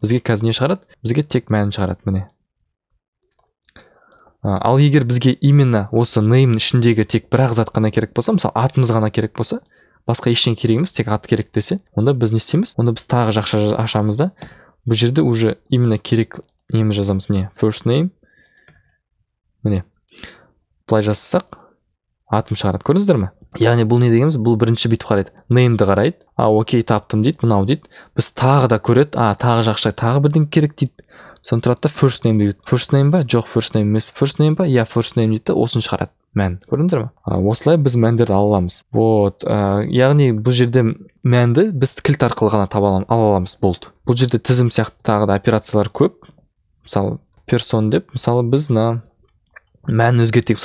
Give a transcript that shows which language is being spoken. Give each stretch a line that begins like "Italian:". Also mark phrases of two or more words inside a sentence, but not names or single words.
Kazakh: Бізге қазір не шығарады? Бізге тек мәнін шығарады, міне. Ал егер бізге именно осы name ішіндегі тек бір ақ зат қана керек болса, мысалы атымыз ғана керек болса, басқа ештеңе керек емес, тек ат керек десе, онда біз не істейміз? Онда біз тағы жақша ашамыз да, бұл жерде
Russian: уже именно
Kazakh: керек неміз жазамыз, міне,
English: first name.
Kazakh: Міне. Былай жазсақ, атым шығарады. Көрдіңіздер ме? Яғни бұл не дегеніміз? Бұл бірінші бүйтіп қарайды. Name'ді қарайды. Окей, таптым дейді, мынау дейді. Біз тағы да көреді. Тағы жақша, тағы бірден керек дейді. Соны тұрады да
English: first name
Kazakh: дейді.
English: First name
Kazakh: ба? Жоқ,
English: first name
Kazakh: емес.
English: First name
Kazakh: ба? Я,
English: first name
Kazakh: дейді. Осын шығарады. Мән. Көрдіңіздер ме? Осылай біз мәндерді ала аламыз. Яғни бұл жерде мәнді біз кілт арқылы ғана ала аламыз. Болды. Бұл жерде тізім сияқты тағы да операциялар көп. Мысалы, person деп, мысалы біз мәнін өзгертейік.